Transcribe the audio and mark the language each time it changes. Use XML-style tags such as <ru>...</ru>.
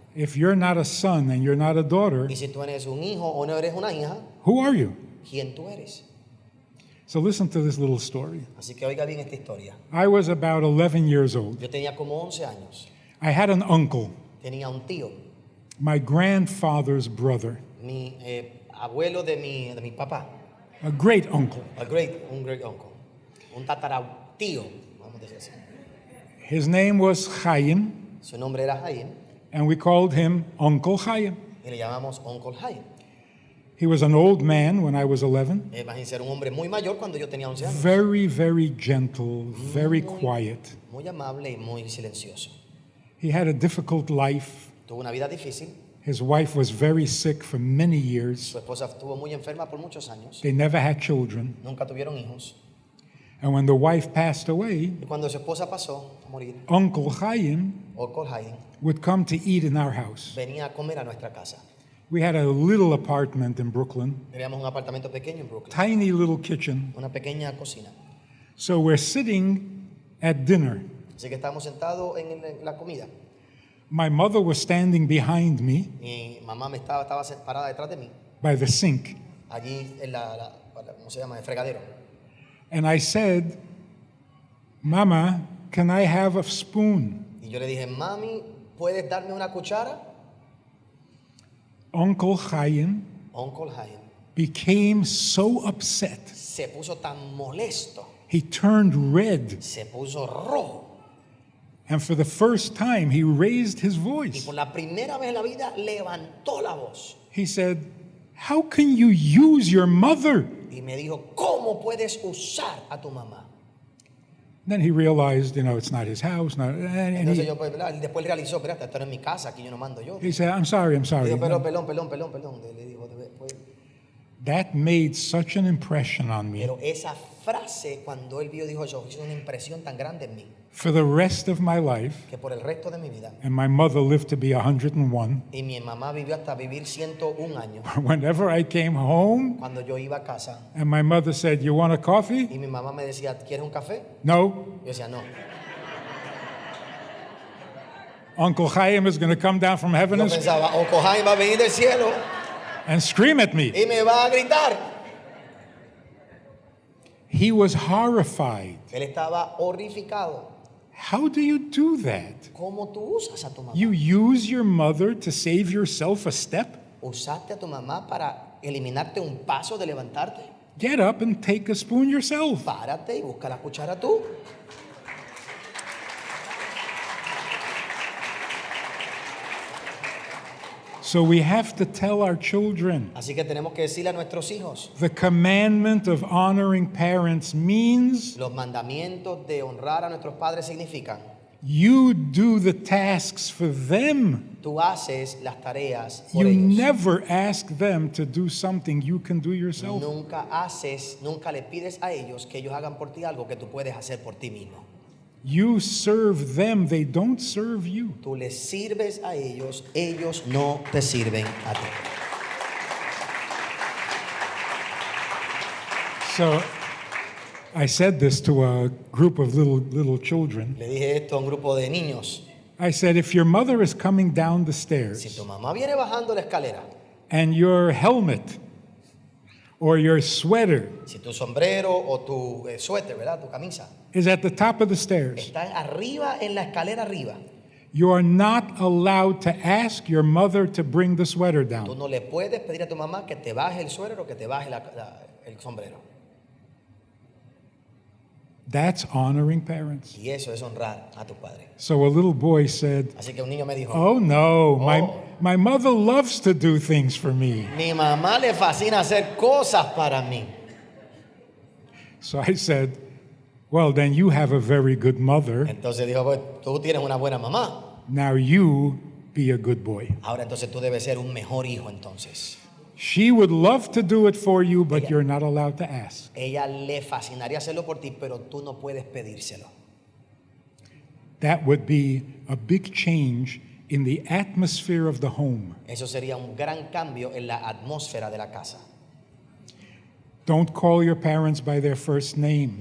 <en>If you're not a son and you're not a daughter,</en> <es>Y si tú eres un hijo o no eres una hija,</es> <en>who are you?</en> <es>¿quién tú eres?</es> <en>So listen to this little story.</en> <es>Así que oiga bien esta historia.</es> <en>I was about 11 years old.</en> <es>Yo tenía como 11 años.</es> <en>I had an uncle,</en> <es>Tenía un tío,</es> <en>my grandfather's brother,</en> <es>mi abuelo de mi papá,</es> <en>a great uncle.</en> <es>un</es> <en>great uncle,</en> <es>un tataratío, vamos a decir así.</es> <en>His name was Chaim,</en> <es>Su nombre era Jaime</es> <en>and we called him Uncle Chaim.</en> <es>y le llamamos Uncle Jaime.</es> <en>He was an old man when I was 11,</en> <es>Imagínense, era un hombre muy mayor cuando yo tenía 11 años.</es> <en>very, very gentle, very quiet.</en> <es>Muy amable y muy silencioso.</es> <en>He had a difficult life.</en> <es>Tuvo una vida difícil.</es> <en>His wife was very sick for many years.</en> <es>Su esposa estuvo muy enferma por muchos años.</es> <en>They never had children.</en> <es>Nunca tuvieron hijos.</es> <en>And when the wife passed away,</en> <es>Y cuando su esposa pasó a morir,</es> <en>Uncle Chaim Uncle Jaime would come to eat in our house.</en> <es>venía a comer a nuestra casa.</es> <en>We had a little apartment in Brooklyn,</en> <es>Teníamos un apartamento pequeño en Brooklyn,</es> <en>tiny little kitchen.</en> <es>una pequeña cocina.</es> <en>So we're sitting at dinner.</en> <es>Así que estábamos sentados en la comida.</es> <en>My mother was standing behind me</en> <es>Mi mamá estaba parada detrás de mí,</es> <en>by the sink.</en> <es>allí en ¿cómo se llama? El fregadero.</es> <en>And I said, Mama, can I have a spoon?</en> <es>Y yo le dije, mami, ¿puedes darme una cuchara?</es> <en>Uncle Chaim Uncle Chaim became so upset.</en> <es>se puso tan molesto,</es> <en>He turned red.</en> <es>se puso rojo.</es> <en>And for the first time, he raised his</en> <es>Y</es> <en>voice.</en> <es>por la primera vez en la vida levantó la voz.</es> <en>He said, how can you use your mother?</en> <es>Y me dijo, ¿cómo puedes usar a tu mamá?</es> <en>Then he realized, it's not his house. And</en> <es>Entonces yo, pues, ¿verdad? Después realizó, espérate, esto no es mi casa, aquí yo no mando yo.</es> <en>he said, I'm sorry.</en> <es>Le dijo, perdón. Le dijo, pues,</es> <en>That made such an impression on me.</en> <es>pero esa frase, cuando él vio, dijo, eso hizo una impresión tan grande en mí,</es> <en>For the rest of my life,</en> <es>que por el resto de mi vida,</es> <en>and my mother lived to be 101,</en> <es>y mi mamá vivió hasta vivir 101 años,</es> <en>whenever I came home</en> <es>cuando yo iba a casa,</es> <en>and my mother said, you want a coffee?</en> <es>y mi mamá me decía, ¿quieres un café?</es> <en>No.</en> <es>Yo decía, no.</es> <en>Uncle Chaim is going to come down from heaven</en> <es>Yo pensaba, Uncle Jaime va a venir del cielo</es> <en>and scream at me.</en> <es>y me va a gritar.</es> <en>He was horrified.</en> <es>Él estaba horrificado.</es> <en>How do you do that?</en> <es>¿Cómo tú usas a tu mamá?</es> <en>You use your mother to save yourself a step?</en> <es>¿Usaste a tu mamá para eliminarte un paso de levantarte?</es> <en>Get up and take a spoon yourself.</en> <es>Párate y busca la cuchara tú.</es> <en>So we have to tell our children.</en> <es>Así que tenemos que decirle a nuestros hijos,</es> <en>The commandment of honoring parents means</en> <es>los mandamientos de honrar a nuestros padres significan,</es> <en>you do the tasks for them.</en> <es>tú haces las tareas por</es> <en>You</en> <es>ellos.</es> <en>never ask them to do something you can do yourself.</en> <es>Nunca le pides a ellos que ellos hagan por ti algo que tú puedes hacer por ti mismo.</es> <en>You serve them, they don't serve you.</en> <es>Tú les sirves a ellos, ellos no te sirven a ti.</es> <en>So I said this to a group of little children.</en> <es>Le dije esto a un grupo de niños.</es> <en>I said, if your mother is coming down the</en> <es>Si</es> <en>stairs</en> <es>tu mamá viene bajando la escalera,</es> <en>and your helmet or your sweater</en> <es>si tu sombrero o tu suéter, ¿verdad? Tu camisa,</es> <en>is at the top of the stairs,</en> <es>está arriba en la escalera arriba,</es> <en>you are not allowed to ask your mother to bring the sweater</en> <es>tú</es> <en>down.</en> <es>no le puedes pedir a tu mamá que te baje el suéter o que te baje el sombrero.</es> <en>That's honoring parents.</en> <es>Y eso es honrar a tu padre.</es> <en>So a little boy said,</en> <es>Así que un niño me dijo,</es> <en>oh no, Oh. my mother loves to do things for me.</en> <es>mi mamá le fascina hacer cosas para mí.</es> <en>So I said, well, then you have a very good mother.</en> <es>Entonces dijo, pues tú tienes una buena mamá.</es> <en>Now you be a good boy.</en> <es>Ahora entonces tú debes ser un mejor hijo entonces.</es> <en>She would love to do it for you, but</en> <es>Ella-</es> <en>you're not allowed to ask.</en> <es>Ella le fascinaría hacerlo por ti, pero tú no puedes pedírselo.</es> <en>That would be a big change in the atmosphere of the home.</en> <es>Eso sería un gran cambio en la atmósfera de la casa.</es> <en>Don't call your parents by their first name.</en>